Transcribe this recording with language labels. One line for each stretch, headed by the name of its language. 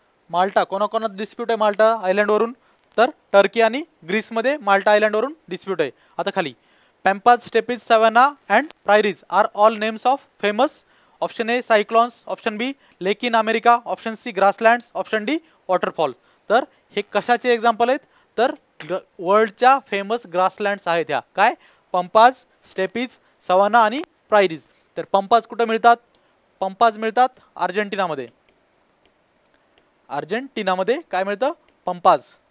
Marathi: माल्टा, कोणाकोणात dispute आहे माल्टा आयलंडवरून? तर Turkey आणि ग्रीसमध्ये माल्टा आयलंडवरून डिस्प्यूट आहे. आता खाली
English: Pampas, steppes, savanna and prairies are all names of famous. Option A cyclones, option B lake in America, option C grasslands, option D waterfall.
Marathi: तर हे कशाचे एक्झाम्पल आहेत? तर वर्ल्डच्या फेमस ग्रासलँड्स आहेत ह्या. काय? पंपाज, स्टेपीज, सवाना आणि प्रायरीज. तर पंपाज कुठं मिळतात? पंपाज मिळतात अर्जेंटिनामध्ये. अर्जेंटिनामध्ये काय मिळतं? पंपाज.